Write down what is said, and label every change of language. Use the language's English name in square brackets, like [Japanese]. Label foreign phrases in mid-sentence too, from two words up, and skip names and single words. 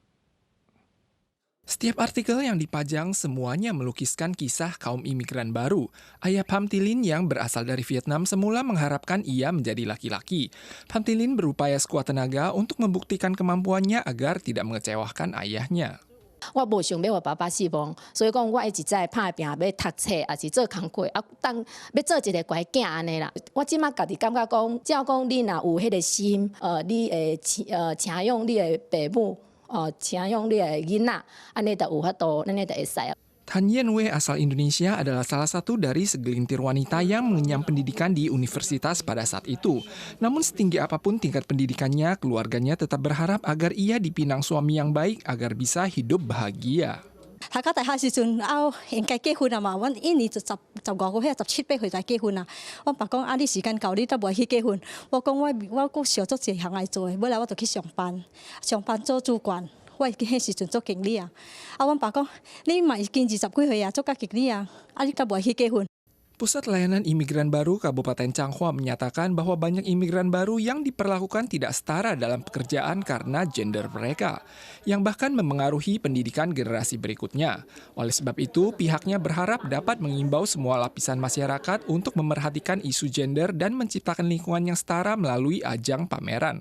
[Indonesian] Setiap artikel yang dipajang semuanya melukiskan kisah kaum imigran baru. Ayah Pham Thi Lin yang berasal dari Vietnam semula mengharapkan ia menjadi laki-laki. Pham Thi Lin berupaya sekuat tenaga untuk membuktikan kemampuannya agar tidak mengecewakan ayahnya. [Min Nan Chinese] 我无想要我爸爸死亡，所以讲我一直在打拼，要读册，也是做工课，当要做一个乖囝安尼啦。我即马家己感觉讲，只要讲你若有迄个心，你会请用你的父母，请用你的囡仔，安尼就有法度，安尼就会使。 [Indonesian] Tan Yen Wei asal Indonesia adalah salah satu dari segelintir wanita yang mengenyam pendidikan di universitas pada saat itu. Namun setinggi apapun tingkat pendidikannya, keluarganya tetap berharap agar ia dipinang suami yang baik agar bisa hidup bahagia. [Min Nan Chinese] 大家大學時陣應該結婚啊嘛，阮一年就十五個月、17、18歲才結婚啊。我爸講你時間夠，你都唔去結婚。我講我還想做一項愛做的，本來我就去上班，做主管。我迄時陣做經理啊，阮爸講你嘛已經20幾歲啊，做甲經理啊，你都唔去結婚。 [Indonesian] Pusat Layanan Imigran Baru Kabupaten Changhua menyatakan bahwa banyak imigran baru yang diperlakukan tidak setara dalam pekerjaan karena gender mereka, yang bahkan memengaruhi pendidikan generasi berikutnya. Oleh sebab itu, pihaknya berharap dapat mengimbau semua lapisan masyarakat untuk memerhatikan isu gender dan menciptakan lingkungan yang setara melalui ajang pameran.